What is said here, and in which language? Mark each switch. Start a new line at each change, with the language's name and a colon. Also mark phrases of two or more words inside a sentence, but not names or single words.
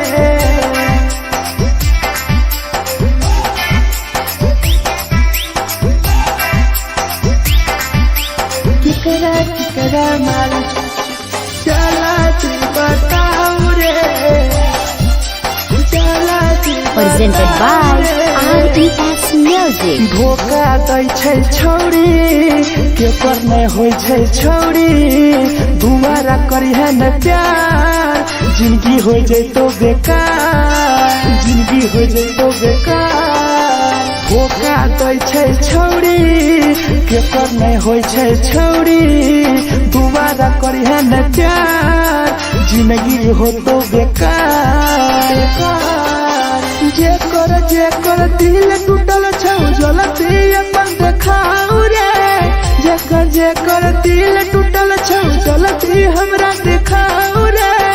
Angika: केकरा माल जला दी बताओ रे, जला दी।
English: Presented by RES Music.
Angika: धोखा दै छै छौरी केपर नहीं होय छै छौरी, दुबारा करिहे न प्यार जिंदगी हो जैतो बेकार, जिंदगी हो जैतो बेकार। धोखा दै छै छौरी केपर नहीं होय छै छौरी, दुबारा करिहे न प्यार जिंदगी हो तो बेकार। जेकर दिल टूटल छौ जलती अपन देखाओ रे, जेकर दिल टूटल छौ जलती हमरा देखाओ रे।